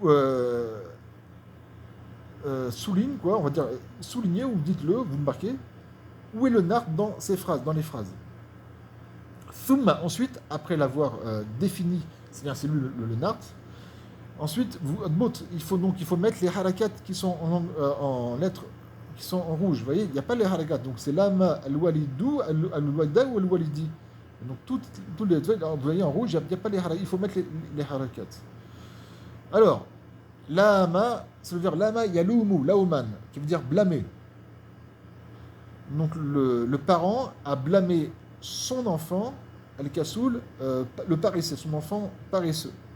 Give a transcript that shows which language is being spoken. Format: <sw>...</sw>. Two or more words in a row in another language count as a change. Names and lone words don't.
<fr>Souligne, quoi, on va dire, soulignez ou dites-le, vous le marquez, où est le nart dans ces phrases, dans les phrases. Thumma, ensuite, après l'avoir défini, c'est-à-dire c'est lui le nart, ensuite, il faut mettre les harakats qui sont en lettres, qui sont en rouge, vous voyez, il n'y a pas les harakats, donc c'est lama,</fr> <ar>الوالدُ، الوالدة أو الوالدِ.</ar> <fr>Donc tous les, vous voyez en rouge, il n'y a pas les harakats, il faut mettre les harakats. Alors, Lama, c'est le verbe</fr> <ar>لامَ يلومُ لوماً,</ar> <fr>qui veut dire blâmer. Donc le parent a blâmé son enfant, al-kasoul, le paresseux, son enfant paresseux.</fr>